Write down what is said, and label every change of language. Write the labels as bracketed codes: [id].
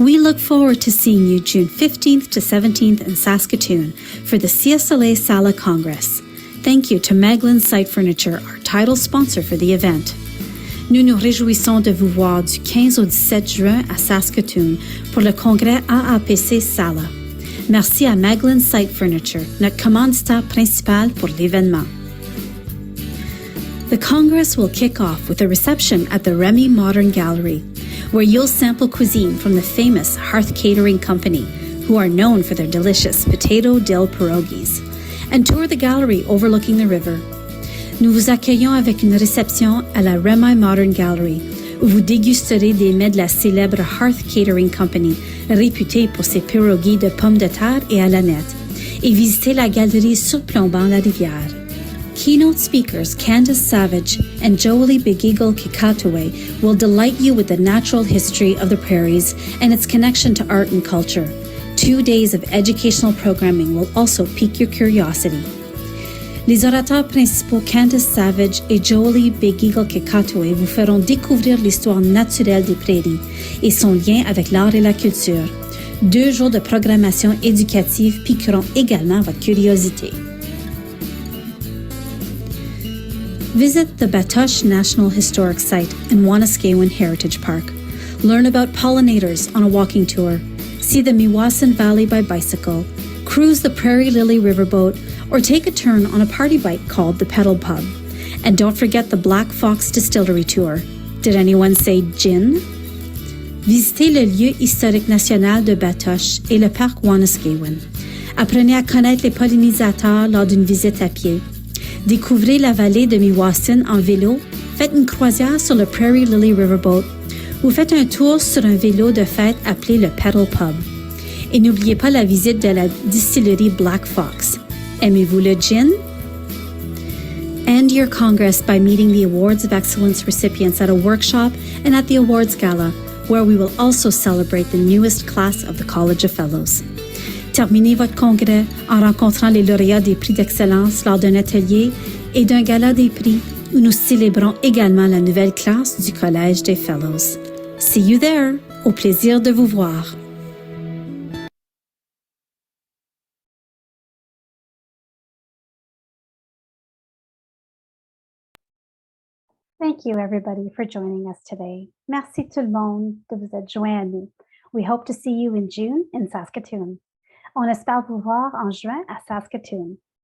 [en] look forward to seeing you June 15th to 17th in Saskatoon for the CSLA-SALA Congress. Thank you to Maghlin Site Furniture, our title sponsor for the event. [fr] Nous nous réjouissons de vous voir du 15 au 17 juin à Saskatoon pour le congrès AAPC-SALA. Merci à Maghlin Site Furniture, notre commanditaire principal pour l'événement. [en] The Congress will kick off with a reception at the Remy Modern Gallery, where you'll sample cuisine from the famous Hearth Catering Company, who are known for their delicious potato dill pierogies, and tour the gallery overlooking the river. [fr] Nous vous accueillons avec une réception à la Remy Modern Gallery, où vous dégusterez des mets de la célèbre Hearth Catering Company, réputée pour ses pierogies de pommes de terre et à l'aneth, et visiter la galerie surplombant la rivière. [en] Keynote speakers Candace Savage and Jolie Big Eagle Kikatwe will delight you with the natural history of the prairies and its connection to art and culture. 2 days of educational programming will also pique your curiosity. [fr] Les orateurs principaux Candace Savage et Jolie Big Eagle Kikatwe vous feront découvrir l'histoire naturelle des prairies et son lien avec l'art et la culture. 2 jours de programmation éducative piqueront également votre curiosité. [en] Visit the Batoche National Historic Site in Wanuskewin Heritage Park. Learn about pollinators on a walking tour. See the Meewasin Valley by bicycle. Cruise the Prairie Lily Riverboat or take a turn on a party bike called the Pedal Pub. And don't forget the Black Fox Distillery Tour. Did anyone say gin? [fr] Visitez le lieu historique national de Batoche et le parc Wanuskewin. Apprenez à connaître les pollinisateurs lors d'une visite à pied. Découvrez la vallée de Meewasin en vélo, faites une croisière sur le Prairie Lily Riverboat ou faites un tour sur un vélo de fête appelé le Pedal Pub. Et n'oubliez pas la visite de la distillerie Black Fox. Aimez-vous le gin? [en] End your Congress by meeting the Awards of Excellence recipients at a workshop and at the Awards Gala, where we will also celebrate the newest class of the College of Fellows. [fr] Terminez votre congrès en rencontrant les lauréats des prix d'excellence lors d'un atelier et d'un gala des prix où nous célébrons également la nouvelle classe du Collège des Fellows. [en] See you there! [fr] Au plaisir de vous voir! [en] Thank you, everybody, for joining us today. [fr] Merci tout le monde de vous être joints à nous. [en] We hope to see you in June in Saskatoon. [fr] On espère vous voir en juin à Saskatoon.